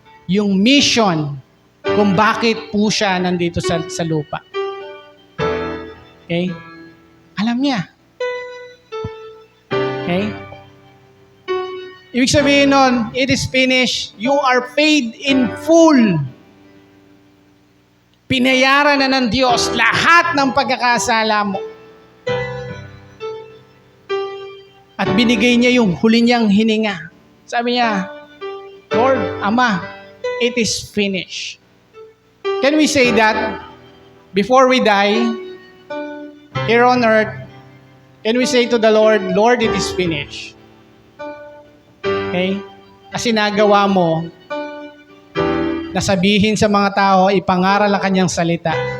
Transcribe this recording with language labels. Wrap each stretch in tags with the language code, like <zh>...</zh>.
<tl>Yung mission kung bakit po siya nandito sa lupa. Okay? Alam niya. Okay? Ibig sabihin nun,</tl> <en>it is finished. You are paid in full.</en> <tl>Pinayaran na ng Diyos lahat ng pagkakasala mo. At binigay niya yung huli niyang hininga. Sabi niya,</tl> <en>"Lord, Ama, it is finished." Can we say that before we die, here on earth, can we say to the Lord, "Lord, it is finished"? Okay?</en> <tl>Kasi nagawa mo na sabihin sa mga tao, ipangaral ang kanyang salita.</tl>